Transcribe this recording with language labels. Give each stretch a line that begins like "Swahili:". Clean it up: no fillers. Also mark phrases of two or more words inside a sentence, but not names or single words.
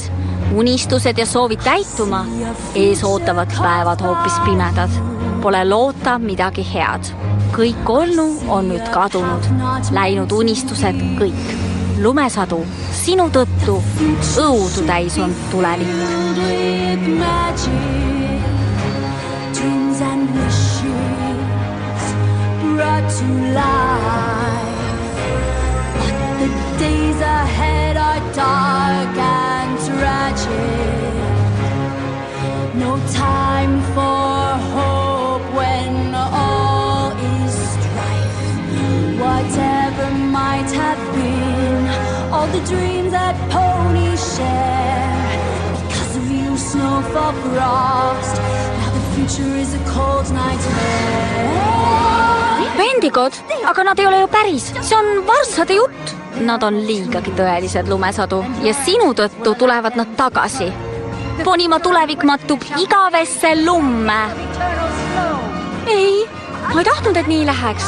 Estonian: Unistused ja soovid täituma. Ees ootavad päevad hoopis pimedad. Pole loota midagi head. Kõik olnu on nüüd kadunud. Läinud unistused kõik. Lumesadu, sinu tõttu õudu täis on tulevik.
English: The days ahead are dark and tragic. No time for hope when all is strife. Whatever might have been, all the dreams that ponies share. Because of you, snowfall frost. Now the future is a cold nightmare.
Estonian: Vendikod, aga nad ei ole ju päris. See on varssade jutt. Nad on liigagi tõelised lumesadu ja sinu tõttu tulevad nad tagasi. Ponimaa tulevik mattub igavesse lumme. Ei, ma ei tahtnud, et nii läheks.